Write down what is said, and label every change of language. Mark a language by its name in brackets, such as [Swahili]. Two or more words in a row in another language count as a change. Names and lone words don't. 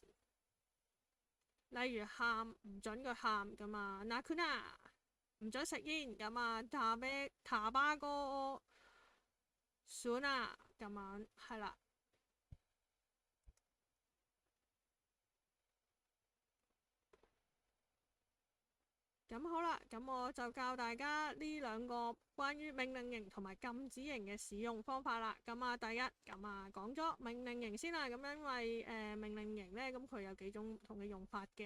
[Cantonese] 例如喊唔准佢喊咁啊，なくな唔准食煙咁啊， [Japanese] タバコを吸うな [Cantonese] 咁樣係啦。咁好啦，咁我就教大家呢兩個關於命令型同埋禁止型嘅使用方法啦。咁啊，第一咁啊講咗命令型先啦。咁因為命令型呢，咁佢有幾種唔同嘅用法嘅。